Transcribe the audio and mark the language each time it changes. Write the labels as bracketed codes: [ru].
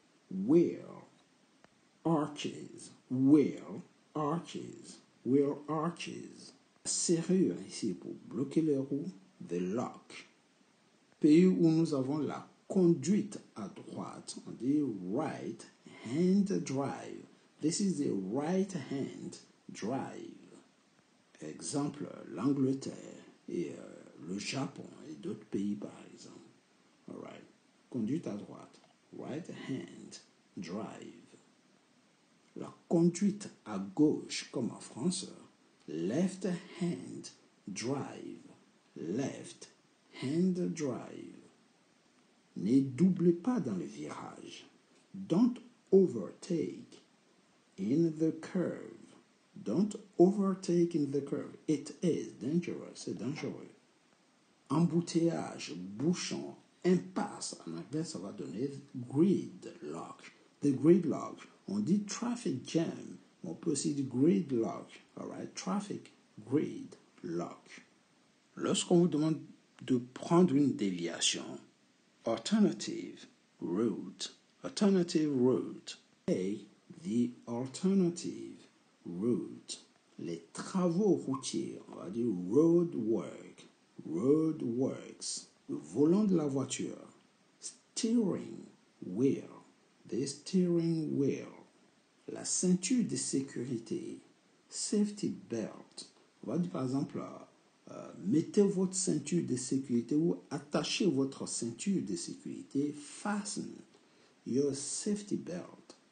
[en] Wheel arches, wheel arches. wheel arches. [fr] La serrure ici pour bloquer les roues, [en] the lock. [fr] Pays où nous avons la conduite à droite, on dit [en] right hand drive. This is the right hand drive. [fr] Exemple, l'Angleterre et le Japon et d'autres pays par exemple. [en] All right. [fr] Conduite à droite, [en] right hand drive. [fr] La conduite à gauche, comme en français, [en] left hand drive, left hand drive. [fr] Ne doublez pas dans le virage. [en] Don't overtake in the curve. Don't overtake in the curve. It is dangerous. [fr] C'est dangereux. Embouteillage, bouchon, impasse. En anglais, ça va donner gridlock. [en] The gridlock. [fr] On dit [en] traffic jam. [fr] On peut aussi dire gridlock. [en] All right? Traffic gridlock. [fr] Lorsqu'on vous demande de prendre une déviation, [en] alternative route. Alternative route. Take the alternative route. [fr] Les travaux routiers, on va dire [en] road work. [fr] Roadworks. Le volant de la voiture. [en] Steering wheel. The steering wheel. [fr] La ceinture de sécurité. [en] Safety belt. [fr] On va dire par exemple, mettez votre ceinture de sécurité ou attachez votre ceinture de sécurité. [en] Fasten your safety belt.